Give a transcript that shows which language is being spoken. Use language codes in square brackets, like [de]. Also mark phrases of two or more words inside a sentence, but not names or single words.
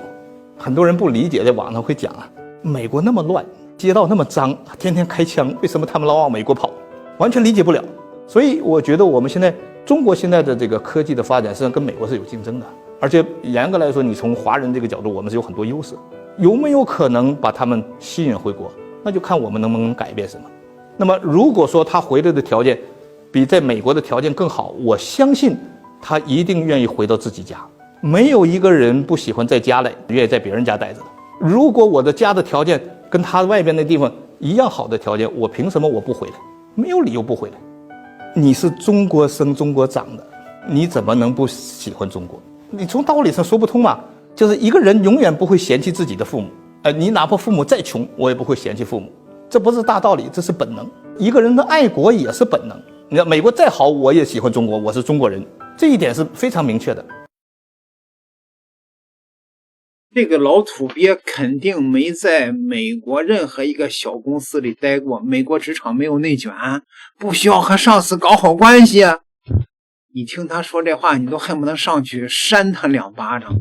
[zh] 很多人不理解，在網上會講啊，美國那麼亂，街道那麼髒，天天開槍，為什麼他們老往美國跑？完全理解不了。所以我覺得我們現在中國現在的這個科技的發展，實際上跟美國是有競爭的。而且嚴格來說，你從華人這個角度，我們是有很多優勢。有沒有可能把他們吸引回國？那就看我們能不能改變什麼。那麼如果說他回來的條件比在美國的條件更好，我相信他一定願意回到自己家。沒有一個人不喜歡在家裡，願意在別人家待着的。如果我的家的條件跟他外邊的地方一樣好的條件，我憑什麼我不回來？沒有理由不回來。你是中國生中國長的，你怎麼能不喜歡中國？你從道理上說不通嘛。就是一個人永遠不會嫌棄自己的父母，你哪怕父母再窮，我也不會嫌棄父母，這不是大道理，這是本能。一個人的愛國也是本能。你看美國再好，我也喜歡中國，我是中國人，這一點是非常明確的。這個老土鱉肯定沒在美國任何一個小公司裡待過，美國職場沒有內卷，不需要和上司搞好關係。你聽他說這話，你都恨不得上去扇他2巴掌。